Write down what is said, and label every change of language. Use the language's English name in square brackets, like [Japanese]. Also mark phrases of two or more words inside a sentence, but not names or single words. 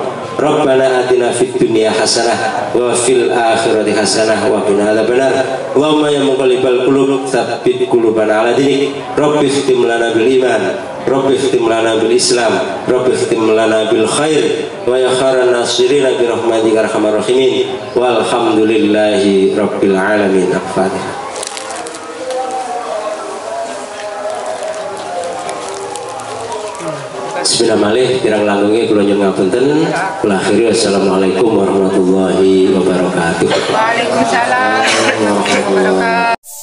[Arabic] ربنا آتنا في الدنيا حسنة وفي الآخرة حسنة وقنا عذاب النار. اللهم يا مقلب القلوب ثبت قلوبنا على دينك. رب اختم لنا بالإيمان رب اختم لنا بالإسلام رب اختم لنا بالخير ويا خير الناصرين برحمتك أرحم الراحمين. والحمد لله رب العالمين. Al-Fatihah. Bismillahirrahmanirrahim. [Javanese] Kirang langkungnya kula nyuwun ngapunten. Kula akhiri [Arabic] والسلام عليكم ورحمة الله وبركاته. وعليكم السلام ورحمة الله وبركاته.